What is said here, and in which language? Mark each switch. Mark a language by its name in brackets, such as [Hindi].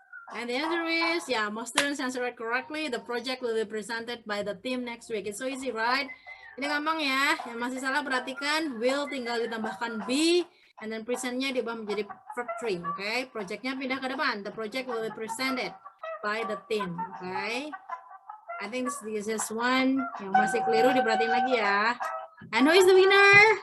[English] And the answer is, yeah, most students answered it correctly. The project will be presented by the team next week. It's so easy, right? [Indonesian] Ini gampang ya. Yang masih salah perhatikan, will tinggal ditambahkan be, [English] and then [Indonesian] presentnya diubah menjadi verb 3, okay? Projectnya pindah ke depan. [English] The project will be presented by the team, okay? I think this is one [Indonesian] yang masih keliru, diperhatiin lagi ya. [English] And who is the winner?